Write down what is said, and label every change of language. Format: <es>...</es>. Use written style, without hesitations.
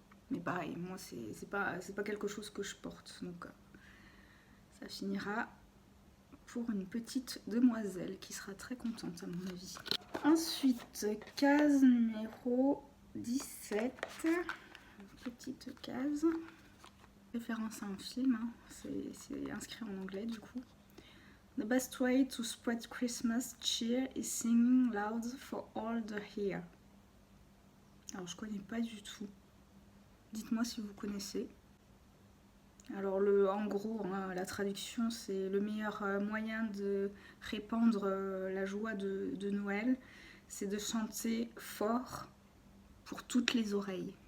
<fr>Mais pareil, moi c'est pas quelque chose que je porte. Donc ça finira pour une petite demoiselle qui sera très contente à mon avis. Ensuite, case numéro 17. Petite case. Référence à un film, hein. C'est inscrit en anglais du coup.</fr> <en>The best way to spread Christmas cheer is singing loud for all the here.</en> <fr>Alors je connais pas du tout. Dites-moi si vous connaissez. Alors en gros, hein, la traduction c'est le meilleur moyen de répandre la joie de Noël, c'est de chanter fort pour toutes les oreilles.</fr>